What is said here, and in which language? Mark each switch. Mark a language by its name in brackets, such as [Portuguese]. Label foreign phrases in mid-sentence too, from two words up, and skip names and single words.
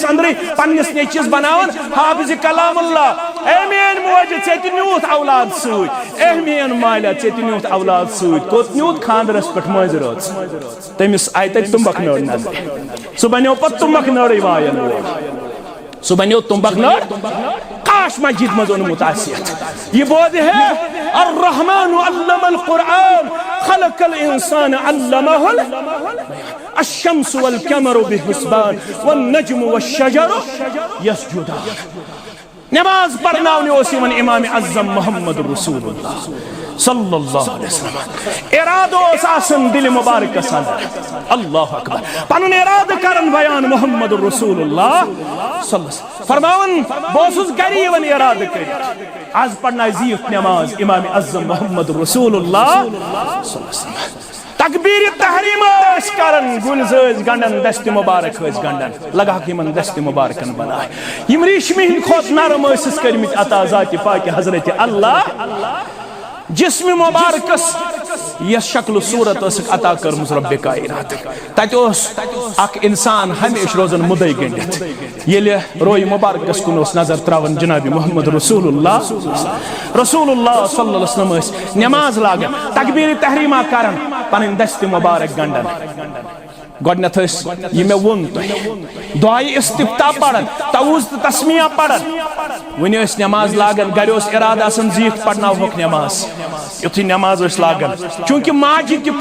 [Kashmiri] اندر پنس نیچیز بناون حافظ کلام اللہ اے مین موج ژےٚ تہِ نیوٗتھ اولاد سۭتۍ اے مین مالیہ ژےٚ تہِ نیوٗتھ اولاد سۭتۍ کوٚت نیوٗتھ خاندرس پٮ۪ٹھ مٲنزِ رٲژ تٔمِس آیہِ تتہِ تُمبکھ نٲر نظر سُہ بنیو پتہٕ تُمبکھ نٲرٕے وایَن وول سُہ بنیو تُمبکھ نٲر کاش مسجد مز اونمُت آسیتھ یہ بوزِ ہے [Arabic] الرحمن علم القرآن خلق الانسان علمہ الشمس والقمر بحسبان والنجم والشجر یسجدان [Kashmiri] نماز پڑھناونہِ اوس یِوان امام اعظم محمد رسول اللہ [Arabic] صلی اللہ علیہ وسلم [Kashmiri] ارادہ اوس آسان دل مبارکس اندر [Arabic] اللہ اکبر [Kashmiri] پنن ارادہ کرن بیان محمد رسول اللہ [Arabic] صلی اللہ علیہ وسلم [Kashmiri] فرماون بہٕ اوسُس گرِ یِوان ارادہ کٔرِتھ آز پڑھناے زیٖٹھ نماز امام اعظم محمد رسول اللہ [Arabic] صلی اللہ علیہ وسلم [Kashmiri] تکبیر تحریم ٲسۍ کران گُلز ٲسۍ گنڈان دست مبارک ٲسۍ گنڈان لگاکھ یمن دست مبارکن بنائے یم ریشمہِ ہٕنٛدۍ کھۄتہٕ نرم ٲسِس کٔرمٕتۍ عطا ذاتِ پاکہِ حضرت اللہ جسم مبارکس یس شکل و صورت ٲسٕکھ عطا کٔرمٕژ رب کائنات تتہِ اوس اکھ انسان ہمیشہ روزان مُدعے گٔنڈِتھ ییٚلہِ روے مبارکس کُن اوس نظر تراوان جناب محمد رسول اللہ [Arabic] صلی اللہ علیہ وسلم [Kashmiri] ٲسۍ نماز لاگان تکبیر تحریمہ کران پنٕنۍ دست مبارک گنڈان گۄڈنیٚتھ ٲسۍ یہِ مےٚ ووٚن تۄہہِ دعائے استفتاح پران تعوذ تہٕ تسمیہ پران وۄنۍ ٲسۍ نماز لاگان گرِ اوس ارادہ آسان زیٖٹھ پرناوہوکھ نماز یُتھُے نماز ٲسۍ لاگان چوٗنٛکہِ ماجہِ تہِ